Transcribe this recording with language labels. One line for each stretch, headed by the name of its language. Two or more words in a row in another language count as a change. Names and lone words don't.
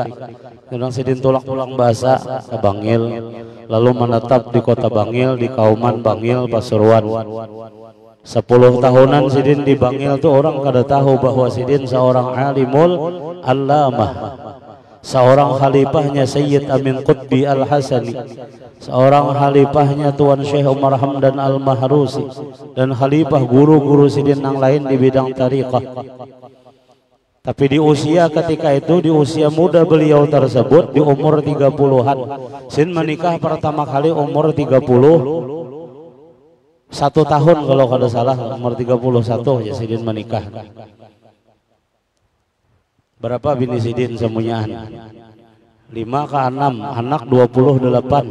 Indonesian: Sedang Sidin tulang bahasa ke Bangil, lalu menetap di kota Bangil, di Kauman Bangil Pasuruan. 10 tahunan Sidin di Bangil tuh orang kada tahu bahwa Sidin seorang
Arabic: العالم العلامة,
Indonesian: seorang khalifahnya Sayyid Amin Qutbi Al-Hasani, seorang khalifahnya Tuan Syekh Umar Hamdan Al-Mahrusi, dan khalifah guru-guru Sidin yang lain di bidang tariqah. Tapi di usia ketika itu, di usia muda beliau tersebut, di umur 30-an, Sidin menikah pertama kali umur 31 tahun kalau kada salah, umur 31 ya Sidin menikah. Berapa bini Sidin semuanya? 5 ke 6, anak 28.